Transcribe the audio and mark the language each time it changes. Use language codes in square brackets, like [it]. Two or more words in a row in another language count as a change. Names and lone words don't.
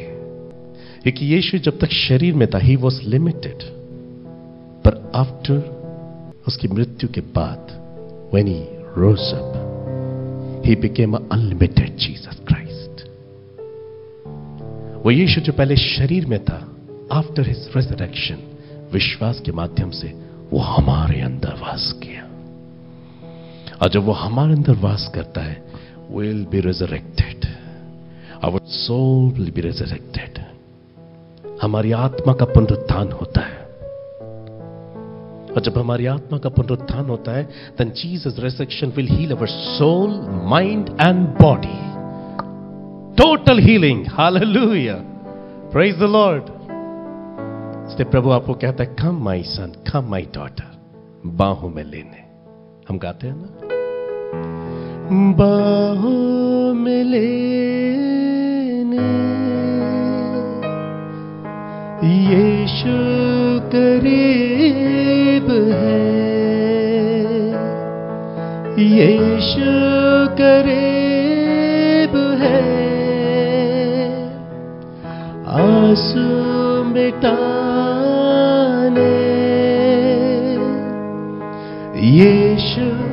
[hi] क्योंकि यीशु जब तक शरीर में था, [en] he was limited, [hi] पर आफ्टर उसकी मृत्यु के बाद, [en] when he rose up, he became an unlimited Jesus Christ. [hi] वो यीशु जो पहले शरीर में था, [en] After his resurrection, [hi] विश्वास के माध्यम से वो हमारे अंदर वास किया। और जब वो हमारे अंदर वास करता है, [en] we'll be resurrected. Our soul will be resurrected. [hi] हमारी आत्मा का पुनरुत्थान होता है। और जब हमारी आत्मा का पुनरुत्थान होता है, [en] then Jesus' resurrection will heal our soul, mind and body. Total healing. Hallelujah. Praise the Lord. [hi] इसलिए प्रभु आपको कहता है, [en] come my son, come my daughter. [hi] बाहों में लेने। हम गाते हैं ना, बाहों में लेने यीशु करीब है, यीशु करीब है, आंसू मिटाने यीशु